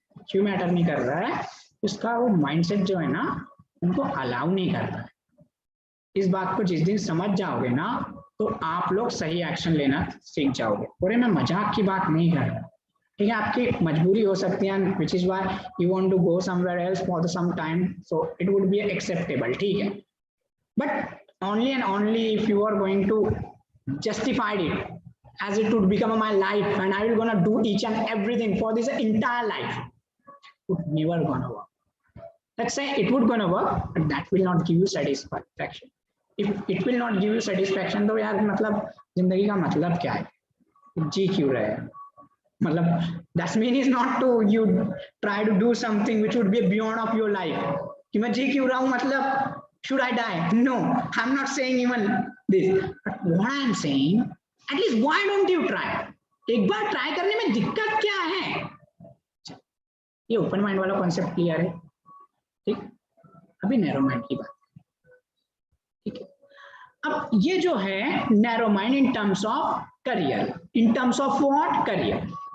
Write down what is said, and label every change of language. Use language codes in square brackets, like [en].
[hi] क्यों मैटर नहीं कर रहा है? उसका वो माइंडसेट जो है ना, उनको अलाउ नहीं करता है। इस बात को जिस दिन समझ जाओगे ना, तो आप लोग सही एक्शन लेना सीख जाओगे। और मैं मजाक की बात नहीं कर रहा, ठीक है? आपकी मजबूरी हो सकती है, [en] which is why you want to go somewhere else for some time, so it would be acceptable, [hi] ठीक है? [en] But only and only if you are going to justified इट as it would become my life and I will gonna do each and everything for this entire life, it would never gonna work. Let's say it would gonna work, but that will not give you satisfaction. If it will not give you satisfaction, [hi] तो यार मतलब जिंदगी का मतलब क्या है? जी क्यों रहे हैं? मतलब [en] that mean is not to you try to do something which would be beyond of your life. [hi] कि मैं जी क्यों रहा हूँ मतलब [en] should I die? No, I'm not saying even this. But what I'm saying, at least why don't you try? [hi] एक बार try करने में दिक्कत क्या है? ये ओपन माइंड वाला कॉन्सेप्ट क्लियर है, ठीक? अभी नैरो माइंड की बात, ठीक है? अब ये जो है narrow mind in terms of career, [en] In terms of what? [hi] Career.